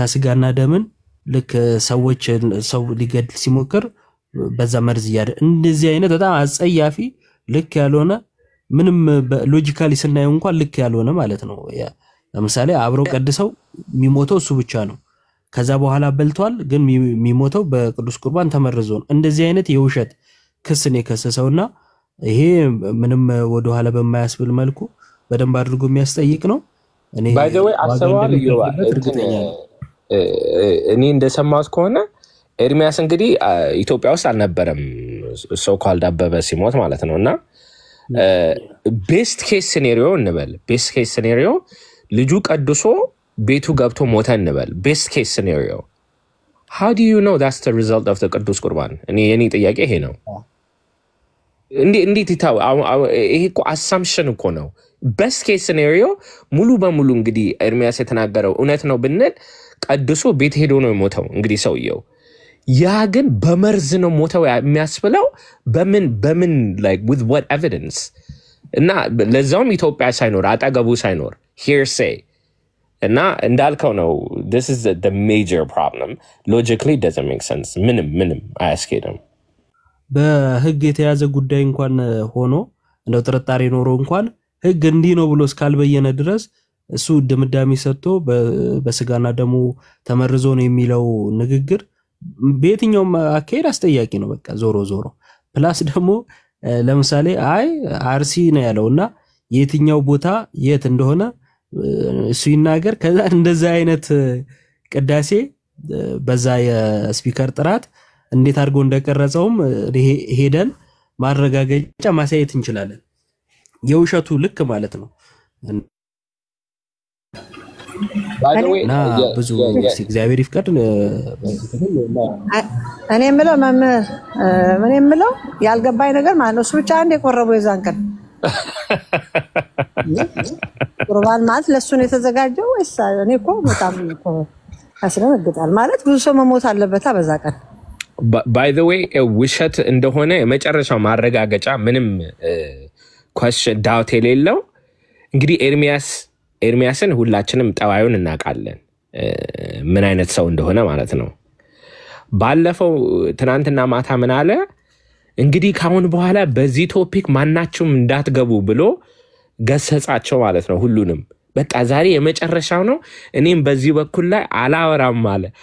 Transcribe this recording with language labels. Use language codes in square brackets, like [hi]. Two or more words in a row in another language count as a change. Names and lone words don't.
[am] ስጋና ደምን ልክ ሰዎች ሰው ሊገድል ሲሞክር በዛ መርዝ ያደ እንደዚህ አይነት በጣም አጸያፊ ልክ ያልሆነ ምንም ሎጂካሊ ስናየው እንኳን ልክ ያልሆነ ማለት ነው ለምሳሌ አብረው ቀድሰው የሚሞተው እሱ ብቻ ነው ከዛ በኋላ በልቷል ግን የሚሞተው በቅዱስ ቁርባን ተመርዞ ነው እንደዚህ አይነት የውሸት ክስን የከሰሰውና ይሄ ምንም ወደ ኋላ በማያስብል መልኩ በደንብ አድርጎ የሚያስጠይቅ ነው እኔ [en] by the way [am] አሰዋል እኔ እንደሰማሁት ከሆነ ኤርሚያስ እንግዲህ ኢትዮጵያ ውስጥ አልነበረም [en] so called [am] አበበ ሲሞት ማለት ነውና [en] best case scenario [am] እንበል [en] best case scenario [am] ልጁ ቀድሶ ቤቱ ገብቶ ሞተ እንበል [en] best case scenario how do you know that's the result of the [am] ቅዱስ ቁርባን እኔ የኔ ጥያቄ ይሄ ነው እንዴት ይታው ይሄ እኮ assumption እኮ ነው [en] best case scenario [am] ሙሉ በሙሉ እንግዲህ ኤርሚያስ የተናገረው እውነት ነው ብንል ቀድሶ ቤት ሄዶ ነው ሞተው እንግዲህ ሰውየው ያ ግን በመርዝ ነው ሞተው የሚያስብለው በምን [en] like with what evidence [am] እና ለዛውም ኢትዮጵያ ሳይኖር አጠገቡ ሳይኖር hearsay እና እንዳልከው ነው [en] this is the major problem logically doesn't make sense [am] ምንም አያስኬድም በህግ የተያዘ ጉዳይ እንኳን ሆኖ እንደው ጥርጣሬ ኖሮ እንኳን ህግ እንዲህ ነው ብሎ እስካልበየነ ድረስ እሱ ድምዳሜ ሰጥቶ በስጋና ደሙ ተመርዞ ነው የሚለው ንግግር በየትኛውም አካሄድ አስጠያቂ ነው በቃ ዞሮ ፕላስ ደግሞ ለምሳሌ አይ አርሲ ነው ያለውና የትኛው ቦታ የት እንደሆነ እሱ ይናገር ከዛ እንደዛ አይነት ቅዳሴ በዛ የስፒከር ጥራት እንዴት አድርጎ እንደቀረጸውም ሄደን ማረጋገጫ ማሳየት እንችላለን የውሸቱ ልክ ማለት ነው [en] by the way [am] ብዙ እግዚአብሔር ይፍቀድ እኔ የምለው ያልገባኝ ነገር ማለት ነው እሱ ብቻ አንድ የቆረበው የዛን ቀን ቁርባን ማለት ለሱ ነው የተዘጋጀው ወይስ እኔ እኮ በጣም አስረግጣል ማለት ብዙ ሰው መሞት አለበት በዛ ቀን [en] by the way [am] ውሸት እንደሆነ የመጨረሻው ማረጋገጫ ምንም [en] question doubt [am] የሌለው እንግዲህ ኤርሚያስን ሁላችንም ጠባዩን እናውቃለን ምን አይነት ሰው እንደሆነ ማለት ነው ባለፈው ትናንትና ማታ ምን አለ እንግዲህ ካሁን በኋላ በዚህ ቶፒክ ማናችሁም እንዳትገቡ ብሎ ገሰጻቸው ማለት ነው ሁሉንም በቃ ዛሬ የመጨረሻው ነው እኔም በዚህ በኩል ላይ አላወራም አለ